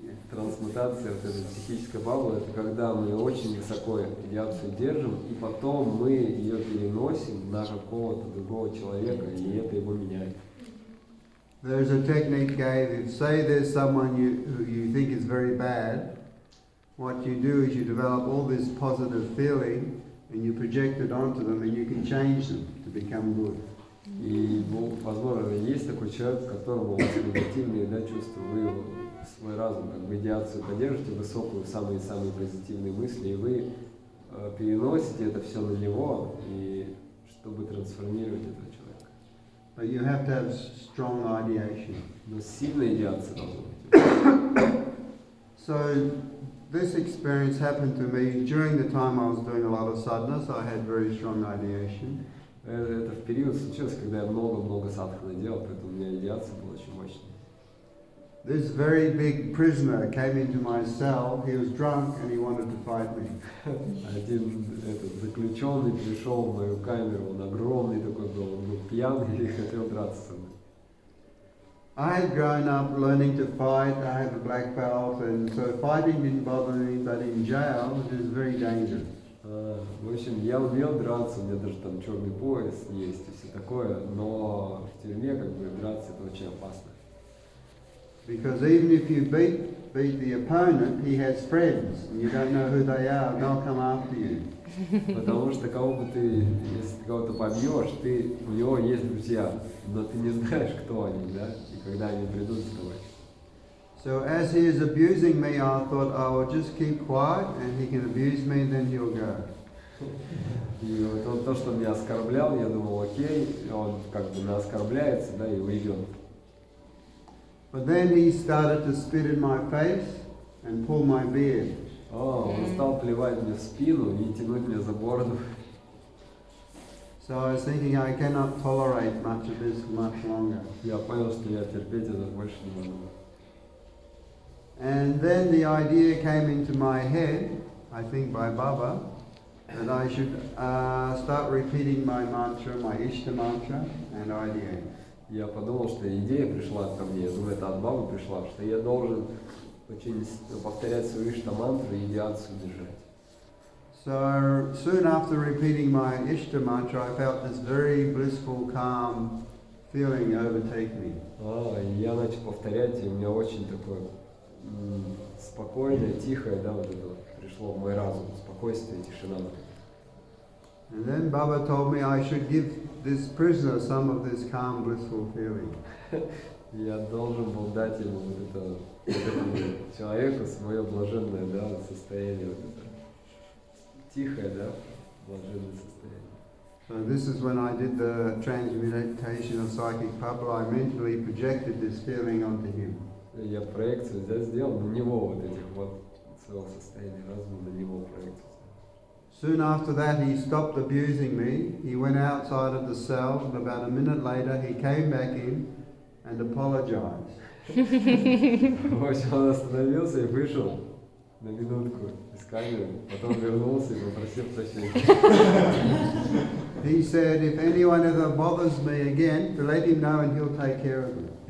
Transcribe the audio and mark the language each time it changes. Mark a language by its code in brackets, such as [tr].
[ru] Трансмутация, вот эта психическая павла, это когда мы очень высоко идеацию держим, и потом мы ее переносим на какого-то другого человека, и это его меняет. [en] There's a technique gave, if say there's someone who you think is very bad, what you do is you develop all this positive feeling and you project it onto them and you can change them to become good. [ru] И, возможно, есть такой человек, которому у вас негативные чувства, вы его, свой разум, как бы идеацию поддержите, высокую, самые-самые позитивные мысли, и вы переносите это все на него, и чтобы трансформировать этого человека. [en] But you have to have strong ideation. [ru] Но сильная идеация должна быть. [en] So this experience happened to me during the time I was doing a lot of sadhanas. I had very strong ideation. [ru] Это в период случилось, когда я много-много садханы делал, поэтому у меня идеация была очень мощная. [en] This very big prisoner came into my cell. He was drunk and he wanted to fight me. [ru] Один этот заключенный пришел в мою камеру, он огромный такой был, он был пьяный и хотел драться со мной. [en] I had grown up learning to fight. I have a black belt, and so fighting didn't bother me. But in jail, it is very dangerous. [ru] В общем, я умел драться, у меня даже там черный пояс есть и все такое, но в тюрьме как бы драться это очень опасно. [en] Because even if you beat the opponent, he has friends, and you don't know who they are, and they'll come after you. [ru] Потому что кого бы ты, если ты кого-то побьешь, у него есть друзья, но ты не знаешь, кто они, да, и когда они придут за тобой. [en] So as he is abusing me, I thought I will just keep quiet, and he can abuse me, then he'll go. [ru] И вот он, то, что меня оскорблял, я думал, окей, он как бы оскорбляется, да, и уйдет. [en] But then he started to spit in my face and pull my beard. [ru] Он стал плевать мне в спину и тянуть меня за бороду. [en] So I was thinking I cannot tolerate much of this much longer. [ru] Я понял, что я терпеть это больше не могу. [en] And then the idea came into my head, I think by Baba, that I should start repeating my mantra, my Ishta mantra, and ideate. [ru] Я подумал, что идея пришла ко мне, я думаю, это от Бабы пришла, что я должен очень повторять свою Ishta-мантру и идеацию держать. [en] So soon after repeating my Ishta mantra, I felt this very blissful, calm feeling overtake me. [ru] И я начал повторять, и у меня очень такое спокойное, тихое, да, вот это вот пришло в мой разум, спокойствие, тишина. [en] And then Baba told me I should give this prisoner some of this calm, blissful feeling. [ru] Я должен был дать ему этому человеку свое блаженное, да, состояние, вот это тихое, да, блаженное состояние. [en] So this is when I did the transmutation of psychic pabla. I mentally projected this feeling onto him. [ru] Я проекцию сделал на него вот этих вот своего состояния разума, на него проекцию. [en] Soon after that, he stopped abusing me. He went outside of the cell, and about a minute later, he came back in and apologized. [ru] В общем, он остановился и вышел на минутку из камеры, потом вернулся и попросил прощения. [en] He said, if anyone ever bothers me again, to let him know and he'll take care of me.